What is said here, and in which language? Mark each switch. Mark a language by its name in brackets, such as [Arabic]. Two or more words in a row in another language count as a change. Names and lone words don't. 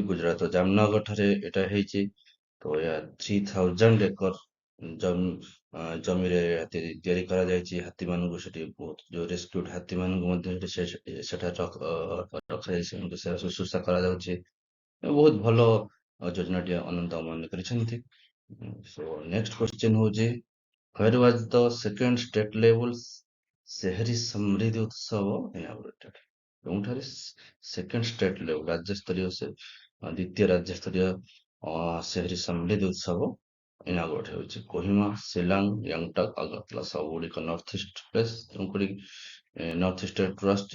[Odia] ଗୁଜରାଟ ଜାମନଗର ଠାରେ ଏଟା ହେଇଛି। ତ ଏହା 3000 ଏକର ଜମିରେ ତିଆରି କରାଯାଇଛି। ହାତୀ ମାନଙ୍କୁ ସେଠି ବହୁତ ଯୋଉ ରେସ୍କ୍ୟୁଡ ହାତୀ ମାନଙ୍କୁ ମଧ୍ୟ ସେଠାରେ ରଖାଯାଇଛି, ସେମାନଙ୍କୁ ସେବା ଶୁଶ୍ରୂଷା କରାଯାଉଛି। ବହୁତ ଭଲ ଯୋଜନାଟିଏ ଅନନ୍ତ ଅମ୍ବାନୀ କରିଛନ୍ତି। [English] so next question [Odia] ହଉଛି, [English] where was the second state level ଶେହରୀ ସମୃଦ୍ଧି ଉତ୍ସବ inaugurated? [Odia] କେଉଁଠାରେ [English] second state level [Odia] ରାଜ୍ୟସ୍ତରୀୟ ଦ୍ୱିତୀୟ ରାଜ୍ୟସ୍ତରୀୟ ଶେହରୀ ସମୃଦ୍ଧି ଉତ୍ସବ ଇନାଗୁରେଟ ହେଉଛି? କୋହିମା, ଶିଲଙ୍ଗ, ଗ୍ୟାଙ୍ଗଟକ, ଅଗରତଲା ସବୁଗୁଡ଼ିକ [English] North East place, [Odia] ତେଣୁକରି ନର୍ଥ ଇଷ୍ଟ ଆସୁଛି।